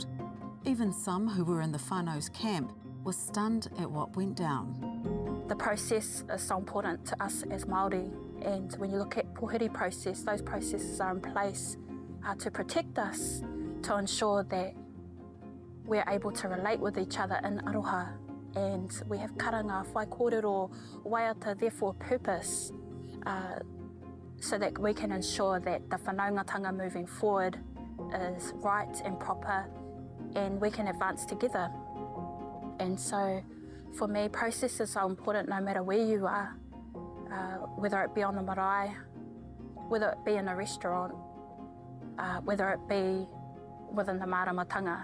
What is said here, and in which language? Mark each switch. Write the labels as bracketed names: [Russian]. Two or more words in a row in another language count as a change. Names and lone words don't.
[English] Even some who were in the whānau's camp were stunned at what went down. The process is so important to us as Māori, and when you look at pohiri process, those processes are in place to protect us, to ensure that we're able to relate with each other in aroha, and we have [Māori] karanga, whai kōrero, waiata [English] there for a purpose, so that we can ensure that the whanaungatanga moving forward is right and proper, and we can advance together. And so for me, process is so important no matter where you are, whether it be on the marae, whether it be in a restaurant, whether it be within the māramatanga.